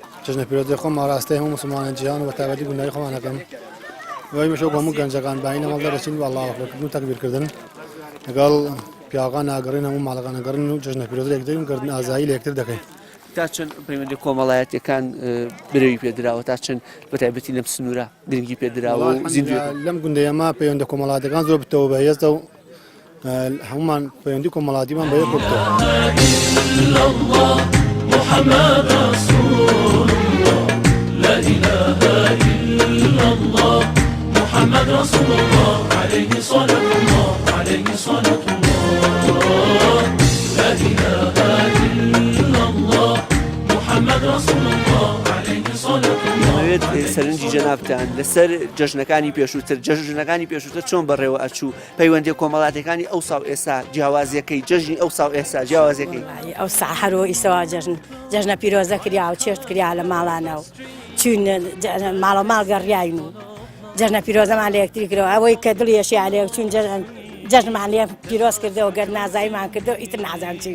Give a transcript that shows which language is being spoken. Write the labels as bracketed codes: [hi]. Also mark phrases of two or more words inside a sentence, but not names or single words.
[ckb] جژنە پیرۆزی خۆمان ڕاستەی هەموو مسلمانان جیهان و بەتایبەتی گوندەی خۆمانەکەم وای مەشۆ هەموو گەنجەکان باینە مەڵدە دەچین و ئەڵڵاهو ئەکبەرکردن و تەکبیرکردن لەگەڵ پیاوەکان ناگەڕین هەموو ماڵەکان نەگەڕین و جژنە پیرۆزی لێک گردن ئازایی لە یەکتر دەکەین. تا چەند پەیوەندی کۆمەڵایەتیەکان برەوی پێدراوە تا چەند بەتایبەتی لەم سنوورە گرنگی پێدراوە و زیندوی لەم گوندەیەمە پەیوەندە کۆمەڵاتەکان زۆر بتەوە بەهێزە و هەمومان پەیوەندی کۆمەڵاتیمان بەیەک بکەوە. [ar] محمد رسول الله لا إله إلا الله محمد رسول الله عليه صلاة الله عليه صلاة الله لا إله إلا الله محمد رسول الله عليه صلاة الله. [ckb] سەرنجی جەنابتان لەسەر جەژنەکانی پێشووتر چۆن بەڕێوە ئەچوو پەیوەندی کۆمەڵاتەکانی ئەو ساو ئێستا جیاوازیەکەی جەژنی ئەو ساو ئێستا جیاوازیەکەی ئەو ساحەرۆ ئیسەوە جەژنە پیرۆزە کریا و چێشت کریا لە ماڵانە و چوین ماڵە ماڵ گەڕیاین و جەژنە پیرۆزەمان لە یەکتری کرەوە ئەوەی کە دڵیەشی لێ چون جەژنمان لێ پیرۆز کردەوە گەر نازاییمان کردەوە ئیتر نازان چی